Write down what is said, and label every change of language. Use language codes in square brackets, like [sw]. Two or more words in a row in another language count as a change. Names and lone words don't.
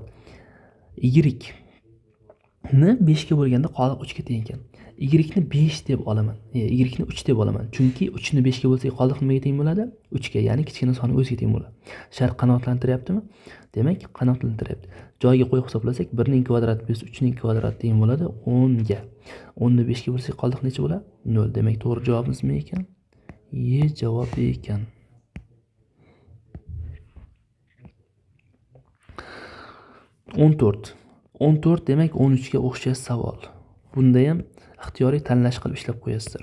[uz] Y ni 5 ga bo'lganda qoldiq 3 ga teng ekan. Y ni 5 deb olaman. Y ni 3 deb olaman. Chunki 3 ni 5 ga bo'lsak qoldiq nimaga teng bo'ladi? 3 ga, ya'ni kichkina sonni o'ziga teng bo'ladi. Shart qanoatlantiryaptimi? Demak, qanoatlantiryapti. Joyiga qo'yib hisoblasak 1 ning kvadrati plus 3 ning kvadrati teng bo'ladi 10 ga. 10 ni 5 ga bo'lsak qoldiq necha bo'ladi? 0. Demak, to'g'ri javobimiz nima ekan? Y javobi ekan. 14. 14 demak 13 ga o'xshash savol. Bunda ham ixtiyoriy tanlash qilib ishlab qo'yasizlar.